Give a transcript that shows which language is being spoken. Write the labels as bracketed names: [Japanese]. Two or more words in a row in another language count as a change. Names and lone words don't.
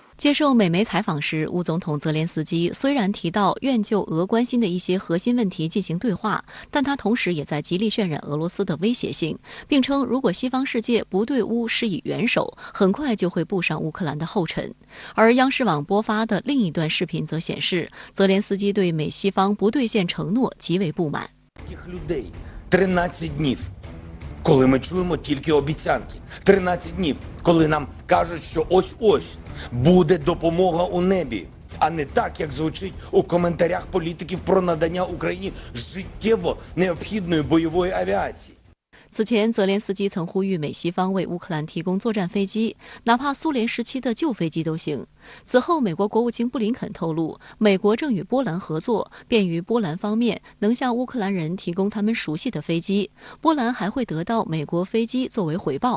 [Chinese] 接受美媒采访时，乌总统泽连斯基虽然提到愿就俄关心的一些核心问题进行对话，但他同时也在极力渲染俄罗斯的威胁性，并称如果西方世界不对乌施以援手，很快就会步上乌克兰的后尘。而央视网播发的另一段视频则显示，泽连斯基对美西方不兑现承诺极为不满。 [Ukrainian] Коли ми чуємо тільки обіцянки. 13 днів, коли нам кажуть, що ось-ось буде допомога у небі, а не так, як звучить у коментарях політиків про надання Україні життєво необхідної бойової авіації. [Chinese] 此前，泽连斯基曾呼吁美西方为乌克兰提供作战飞机，哪怕苏联时期的旧飞机都行。此后，美国国务卿布林肯透露，美国正与波兰合作，便于波兰方面能向乌克兰人提供他们熟悉的飞机，波兰还会得到美国飞机作为回报。